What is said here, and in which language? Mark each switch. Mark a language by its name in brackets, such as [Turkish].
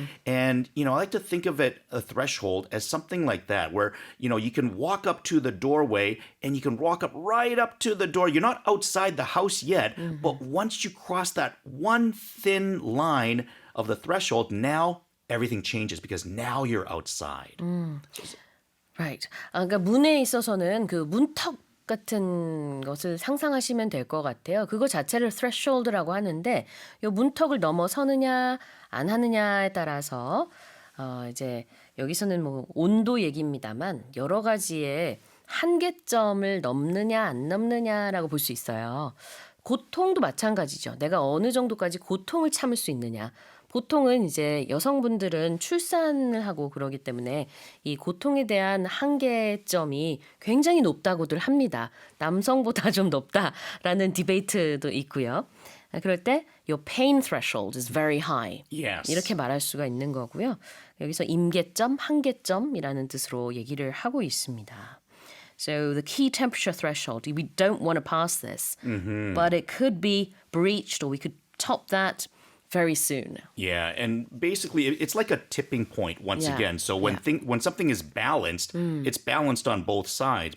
[English] And, I like to think of it, a threshold, as something like that, where, you can walk up to the doorway and you can walk up right up to the door. You're not outside the house yet, but once you cross that one thin line of the threshold, now everything changes because now you're outside. Right. [Korean] 그러니까 문에 있어서는 그 문턱 같은 것을 상상하시면 될 것 같아요. 그거 자체를 threshold라고 하는데 이 문턱을 넘어서느냐 안 하느냐에 따라서 이제 여기서는 뭐 온도 얘기입니다만 여러 가지의 한계점을 넘느냐 안 넘느냐라고 볼 수 있어요. 고통도 마찬가지죠. 내가 어느 정도까지 고통을 참을 수 있느냐. 보통은 이제 여성분들은 출산을 하고 그러기 때문에 이 고통에 대한 한계점이 굉장히 높다고들 합니다. 남성보다 좀 높다라는 디베이트도 있고요. 그럴 때 [English] your pain threshold is very high. Yes. [Korean] 이렇게 말할 수가 있는 거고요. 여기서 임계점, 한계점이라는 뜻으로 얘기를 하고 있습니다. [English] So the key temperature threshold, we don't want to pass this, but it could be breached or we could top that very soon. Yeah, and basically it's like a tipping point once again. So when something is balanced, it's balanced on both sides.